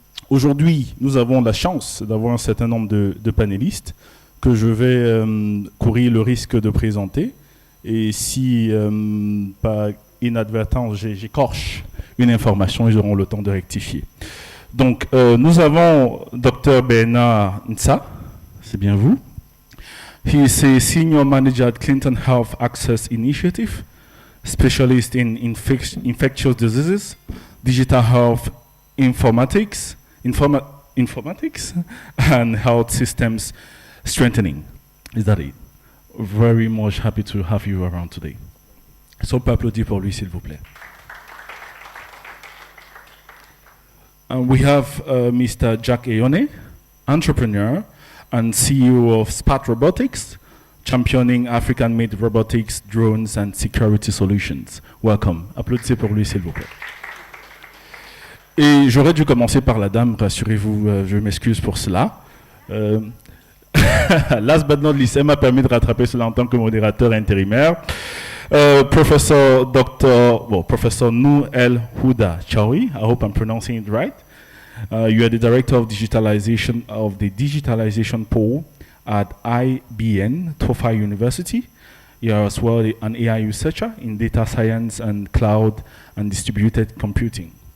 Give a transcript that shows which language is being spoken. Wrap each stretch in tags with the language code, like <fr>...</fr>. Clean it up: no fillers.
<fr>Aujourd'hui, nous avons la chance d'avoir un certain nombre de panélistes que je vais courir le risque de présenter. Et si, par inadvertance, j'écorche une information, ils auront le temps de rectifier. Donc, nous avons Dr Bernard Ntsa, c'est bien vous.</fr> <en>He is a senior manager at Clinton Health Access Initiative, specialist in infectious diseases, digital health informatics, and health systems strengthening. Is that it? Very much happy to have you around today.</en> <fr>Est-ce qu'on peut applaudir pour lui, s'il vous plaît?</fr> <en>And we have Mr. Jack Eone, entrepreneur and CEO of SPAT Robotics, championing African-made robotics, drones, and security solutions. Welcome.</en> <fr>Applaudissez pour lui, s'il vous plaît. Et j'aurais dû commencer par la dame, rassurez-vous, je m'excuse pour cela.</fr> <en>Last but not least,</en> <fr>elle m'a permis de rattraper cela en tant que modérateur intérimaire.</fr> <en>Professor Nou El Houda Chaoui, I hope I'm pronouncing it right. You are the Director of Digitalization of the Digitalization Pole at IBN, Tofa University. You are as well an AI researcher in data science and cloud and distributed computing.</en>